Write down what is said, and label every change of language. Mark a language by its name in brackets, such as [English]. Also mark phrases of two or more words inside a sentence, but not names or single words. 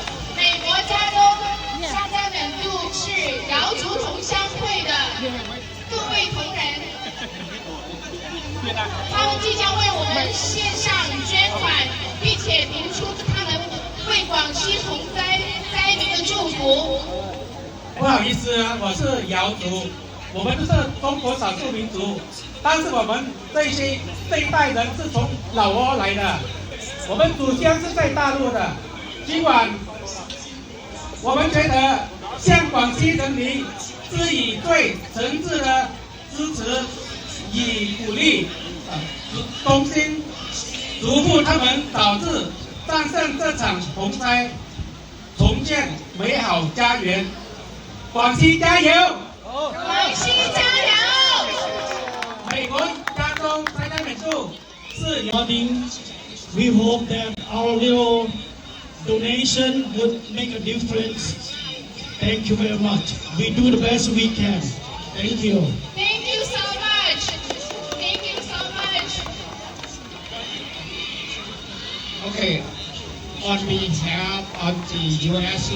[Chinese] 美國加州沙加本杜是瑤族同鄉會的各位同仁，他們即將為我們獻上捐款，並且提出他們為廣西洪災災民的祝福。不好意思，我是瑶族，我们都是中国少数民族，但是我们这一代人是从老挝来的，我们祖先是在大陆的。尽管我们觉得向广西人民致以最诚挚的支持与鼓励，衷心祝福他们早日战胜这场洪灾，重建美好家园。广西加油！广西加油！美国加州灾难美术是由。 [English] We hope that our little donation would make a difference. Thank you very much. We do the best we can. Thank you. Thank you so much. Thank you so much. Okay. On behalf of the U.S.